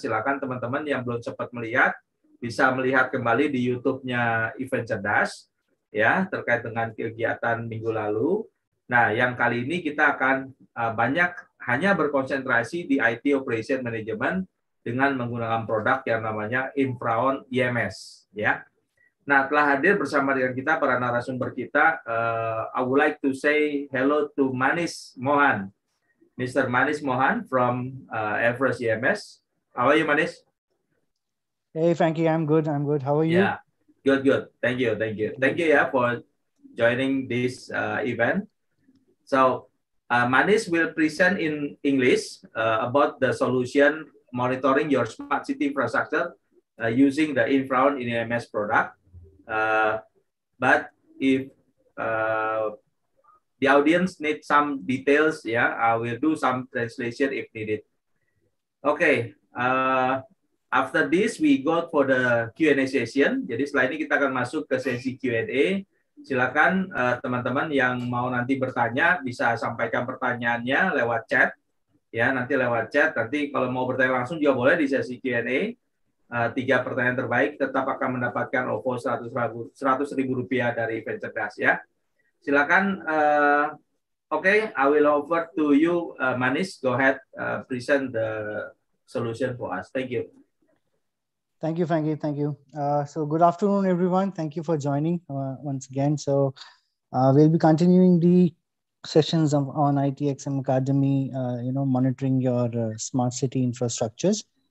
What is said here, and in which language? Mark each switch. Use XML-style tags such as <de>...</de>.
<id>Silakan teman-teman yang belum sempat melihat bisa melihat kembali di YouTube-nya Event Cerdas ya terkait dengan kegiatan minggu lalu. Nah, yang kali ini kita akan banyak hanya berkonsentrasi di IT Operation Management dengan menggunakan produk yang namanya Infraon IMS. Ya. Nah, telah hadir bersama dengan kita para narasumber kita.</id> <en>I would like to say hello to Manish Mohan, Mr. Manish Mohan from Everest EMS. How are you, Manish? Hey, Fanky, I'm good. I'm good. How are you? Yeah, good. Thank you. Thank you, for joining this event. So, Manish will present in English about the solution monitoring your smart city infrastructure using the Infraon in EMS product. But if the audience needs some details, I will do some translation if needed. Okay, after this we go for the Q&A session.</en> <id>Jadi setelah ini kita akan masuk ke sesi Q&A. Silakan teman-teman yang mau nanti bertanya bisa sampaikan pertanyaannya lewat chat. Ya, nanti lewat chat. Nanti kalau mau bertanya langsung juga boleh di sesi Q&A. 3 pertanyaan terbaik tetap akan mendapatkan OVO Rp100.000 dari Vencerdas ya. Silakan.</id> <en>Okay, I will offer to you, Manish. Go ahead, present the solution for us. Thank you. Thank you, Fanky. Thank you. So good afternoon, everyone. Thank you for joining once again. So we'll be continuing the sessions on ITXMAkademi, monitoring your smart city infrastructures.</en>